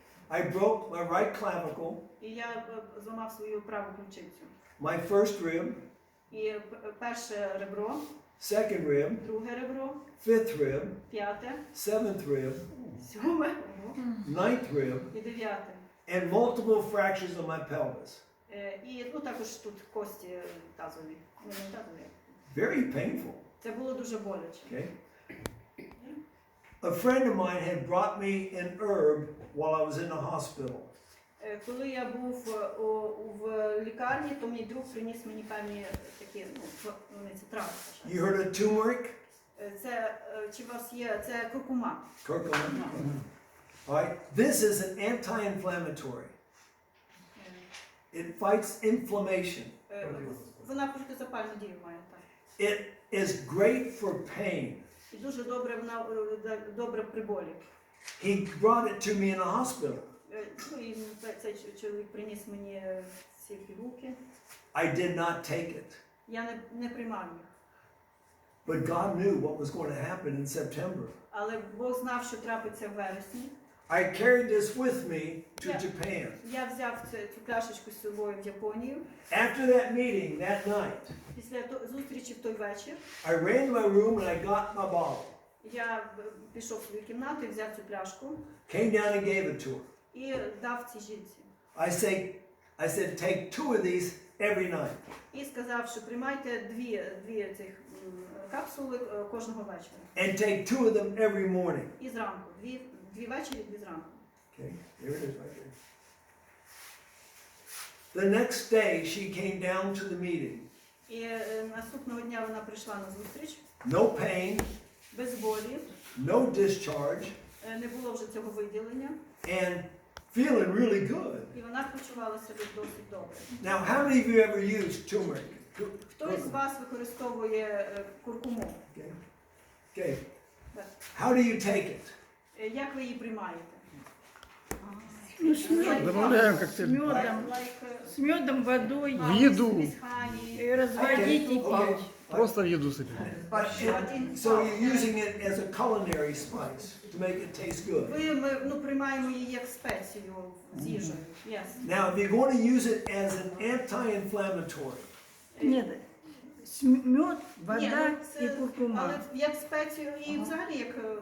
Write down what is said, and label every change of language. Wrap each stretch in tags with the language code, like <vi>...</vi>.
<en>I broke my right clavicle,</en> <uk>І я зламав свою праву ключицю.</uk> <en>my first rib,</en> <uk>І перше ребро,</uk> <en>second rib,</en> <uk>друге ребро,</uk> <en>fifth rib,</en> <uk>п'яте,</uk> <en>seventh rib,</en> <uk>сьоме</uk> <en>ninth rib,</en> <uk>і дев'яте.</uk> <en>and multiple fractures of my pelvis.</en> <uk>І також тут кості тазові. Не тазові.</uk> <en>Very painful.</en> <uk>Це було дуже боляче.</uk> <en>Okay. A friend of mine had brought me an herb while I was in the hospital.</en> <uk>Коли я був в лікарні, то мій друг приніс мені певні такі, це трави.</uk> <en>You heard of turmeric?</en> <uk>Це, чи у вас є, це куркума.</uk> <en>Curcumin. All right. This is an anti-inflammatory. It fights inflammation.</en> <uk>Вона протизапальну дію має, так.</uk> <en>It is great for pain.</en> <uk>І дуже добре, вона добре при болі.</uk> <en>He brought it to me in a hospital.</en> <uk>І цей чоловік приніс мені ці пігулки.</uk> <en>I did not take it.</en> <uk>Я не приймав їх.</uk> <en>But God knew what was going to happen in September.</en> <uk>Але Бог знав, що трапиться в вересні.</uk> <en>I carried this with me to Japan.</en> <uk>Я взяв цю пляшечку з собою в Японію.</uk> <en>After that meeting that night,</en> <uk>Після зустрічі в той вечір</uk> <en>I ran to my room and I got my bottle.</en> <uk>я пішов в свою кімнату і взяв цю пляшку</uk> <en>Came down and gave it to her.</en> <uk>і дав цій жінці.</uk> <en>I said, take 2 of these every night.</en> <uk>І сказав, що приймайте дві цих капсули кожного вечора.</uk> <en>And take 2 of them every morning.</en> <uk>І зранку. Дві ввечері, дві зранку.</uk> <en>Okay, there it is right there. The next day she came down to the meeting.</en> <uk>І наступного дня вона прийшла на зустріч.</uk> <en>No pain,</en> <uk>Без болі.</uk> <en>no discharge,</en> <uk>Не було вже цього виділення.</uk> <en>and feeling really good.</en> <uk>І вона почувала себе досить добре.</uk> <en>Now, how many of you ever used turmeric?</en> <uk>Хто із вас використовує куркуму?</uk> <en>Okay. Okay.</en> <uk>Так.</uk> <en>How do you take it?</en> <uk>Як ви її приймаєте?</uk> <ru>Добавляем коктейль. С медом, водой. В еду. И разводить и пить. Просто в еду сыпем.</ru> <en>So you're using it as a culinary spice to make it taste good.</en> <uk>Ми приймаємо її як спецію з їжею.</uk> <en>Yes. Now, if you're going to use it as an anti-inflammatory,</en> <ru>Нет. Мед,</ru> <uk>Ні, вода ну, і це, куркума. але як спецію і взагалі, як</uk>